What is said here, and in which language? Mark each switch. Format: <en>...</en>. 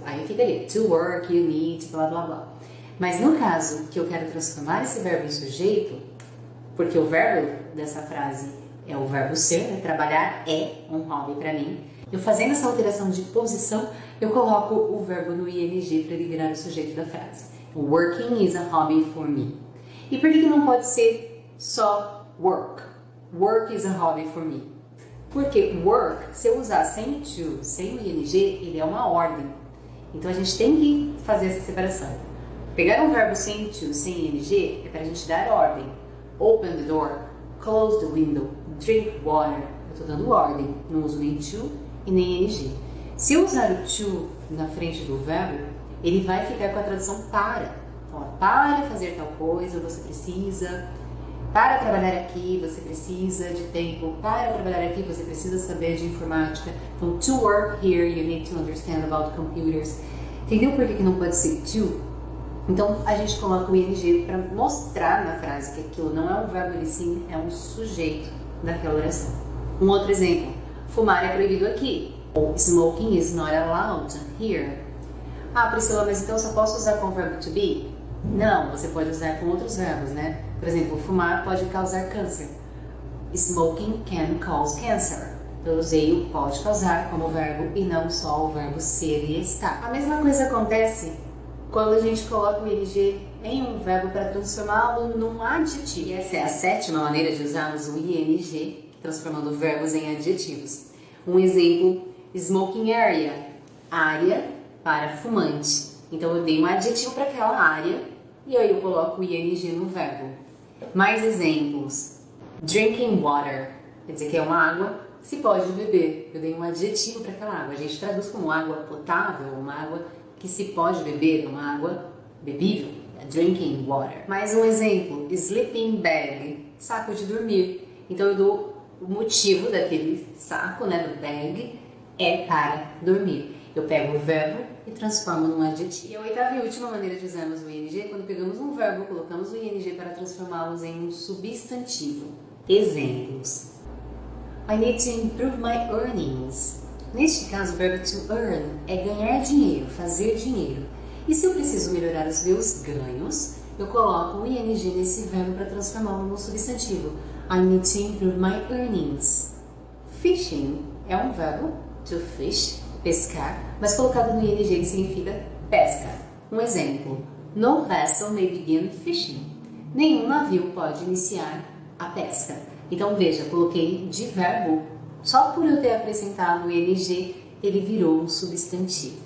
<pt>Aí ficaria</pt> <en>to work, you need,</en> <pt>blá blá blá. Mas no caso que eu quero transformar esse verbo em sujeito, porque o verbo dessa frase é o verbo ser, né? Trabalhar é um hobby para mim. Eu fazendo essa alteração de posição, eu coloco o verbo no ing para ele virar o sujeito da frase.</pt> <en>Working is a hobby for me.</en> <pt>E por que não pode ser só work?</pt> <en>Work is a hobby for me.</en> <pt>Porque work, se eu usar sem to, sem o ing, ele é uma ordem. Então a gente tem que fazer essa separação. Pegar um verbo sem to, sem ing, é para a gente dar ordem.</pt> <en>Open the door, close the window, drink water.</en> <pt>Eu estou dando ordem, não uso nem to e nem ing. Se eu usar o to na frente do verbo, ele vai ficar com a tradução para. Então, para fazer tal coisa, você precisa. Para trabalhar aqui, você precisa de tempo. Para trabalhar aqui, você precisa saber de informática.</pt> <en>Então, to work here, you need to understand about computers.</en> <pt>Entendeu por que não pode ser to? Então, a gente coloca o ing para mostrar na frase que aquilo não é um verbo, ele sim é um sujeito daquela oração. Um outro exemplo. Fumar é proibido aqui.</pt> <en>Ou smoking is not allowed here.</en> <pt>Ah, Priscila, mas então eu só posso usar com o verbo to be? Não, você pode usar com outros verbos, né? Por exemplo, fumar pode causar câncer.</pt> <en>Smoking can cause cancer.</en> <pt>Eu usei o pode causar como verbo e não só o verbo ser e estar. A mesma coisa acontece quando a gente coloca o ing em um verbo para transformá-lo num adjetivo. E essa é a 7ª maneira de usarmos o ing, transformando verbos em adjetivos. Um exemplo, smoking area, área para fumante. Então eu dei um adjetivo para aquela área e aí eu coloco o ing no verbo. Mais exemplos, drinking water, quer dizer que é uma água que se pode beber. Eu dei um adjetivo para aquela água. A gente traduz como água potável, uma água que se pode beber, uma água bebível, drinking water. Mais um exemplo, sleeping bag, saco de dormir. Então eu dou o motivo daquele saco, do bag, é para dormir. Eu pego o verbo e transformo num adjetivo. E a 8ª e última maneira de usarmos o ing é quando pegamos um verbo, colocamos o ing para transformá-los em um substantivo. Exemplos.</pt> <en>I need to improve my earnings.</en> <pt>Neste caso, o verbo to earn é ganhar dinheiro, fazer dinheiro. E se eu preciso melhorar os meus ganhos, eu coloco o ing nesse verbo para transformá-lo num substantivo.</pt> <en>I need to improve my earnings.</en> <pt>Fishing é um verbo, to fish, pescar, mas colocado no ing ele significa pesca. Um exemplo,</pt> <en>no vessel may begin fishing.</en> <pt>Nenhum navio pode iniciar a pesca. Então veja, coloquei de verbo, só por eu ter acrescentado o ing, ele virou um substantivo.</pt>